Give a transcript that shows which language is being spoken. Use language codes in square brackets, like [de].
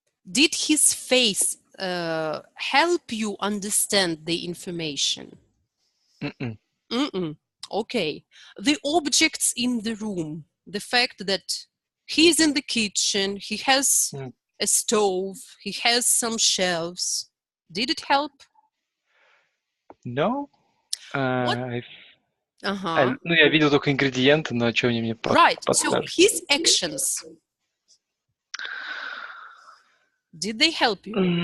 [en] Did his face help you understand the information? Mm-mm. Okay. The objects in the room, the fact that he's in the kitchen, he has a stove, he has some shelves. Did it help? No. What? [ru] Ну, я видел только ингредиенты, но что они мне [en] Right. So [ru] подскажут? [en] his actions, did they help you?